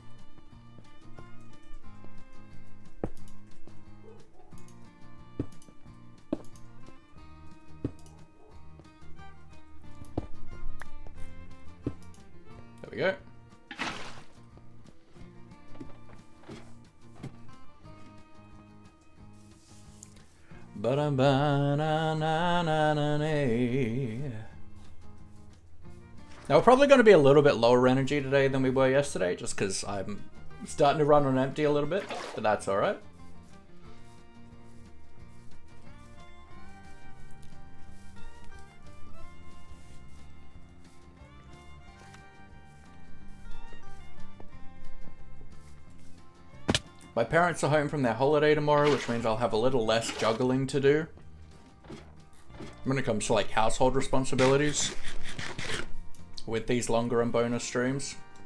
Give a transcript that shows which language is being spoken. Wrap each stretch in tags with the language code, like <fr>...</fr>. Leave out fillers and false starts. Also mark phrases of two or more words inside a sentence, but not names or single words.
<en>There we go. Ba-dum-ba-na-na-na-na-na. Now we're probably going to be a little bit lower energy today than we were yesterday, just because I'm starting to run on empty a little bit, but that's alright. My parents are home from their holiday tomorrow, which means I'll have a little less juggling to do when it comes to like household responsibilities with these longer and bonus streams.</en>